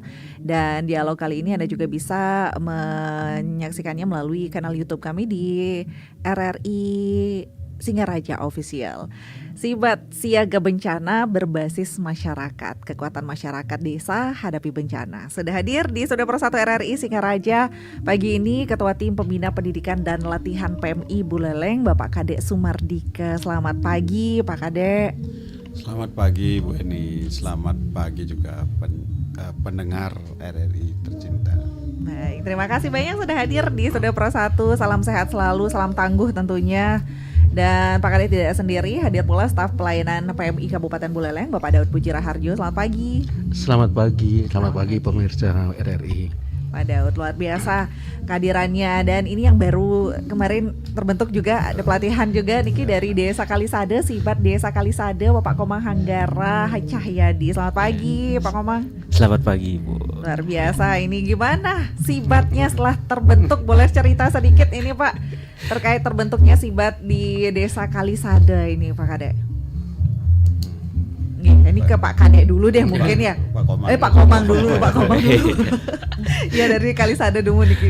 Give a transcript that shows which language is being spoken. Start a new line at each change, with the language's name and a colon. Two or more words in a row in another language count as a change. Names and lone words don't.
Indonesian: Dan dialog kali ini Anda juga bisa menyaksikannya melalui kanal YouTube kami di RRI Singaraja Official. SIBAT, Siaga Bencana Berbasis Masyarakat, Kekuatan Masyarakat Desa Hadapi Bencana. Sudah hadir di Studio Pro 1 RRI Singaraja pagi ini Ketua Tim Pembina Pendidikan dan Latihan PMI Buleleng, Bapak Kade Sumardike. Selamat pagi Pak Kade. Selamat pagi Bu Eni, selamat pagi juga pendengar RRI tercinta. Baik, terima kasih banyak sudah hadir di Studio Pro 1. Salam sehat selalu, salam tangguh tentunya. Dan Pak Kade tidak sendiri, hadir pula staf pelayanan PMI Kabupaten Buleleng, Bapak Daud Puji Raharjo. Selamat pagi. Selamat pagi pemirsa RRI. Pak Daud, luar biasa kehadirannya. Dan ini yang baru kemarin terbentuk juga, ada pelatihan juga Niki dari Desa Kalisade, SIBAT Desa Kalisade, Bapak Komang Hanggara Cahyadi. Selamat pagi Pak Komang. Selamat pagi Bu. Luar biasa, ini gimana SIBATnya setelah terbentuk? Boleh cerita sedikit ini Pak terkait terbentuknya SIBAT di Desa Kalisade ini Pak Kade. Ini ke Pak Kade dulu deh mungkin ya. Pak Komang dulu. Ya dari Kalisade dulu Niki.